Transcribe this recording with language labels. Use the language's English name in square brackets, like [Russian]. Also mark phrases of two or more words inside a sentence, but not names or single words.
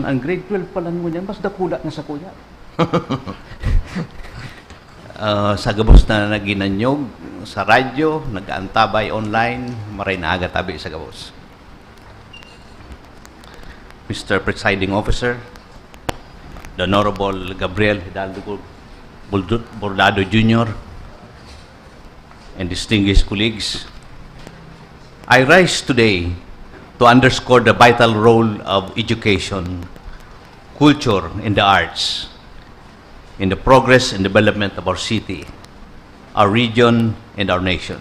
[Bikol] Ang grade 12 pa lang mo niyan, mas dakula na sa kuya. Sa gabos na naginanyog, sa radyo, nag-aantabay online, maray na aga tabi sa gabos. [English] Mr. Presiding Officer, the Honorable Gabriel Hidalgo Bordado Jr., and distinguished colleagues, I rise today to underscore the vital role of education, culture, and the arts in the progress and development of our city, our region, and our nation.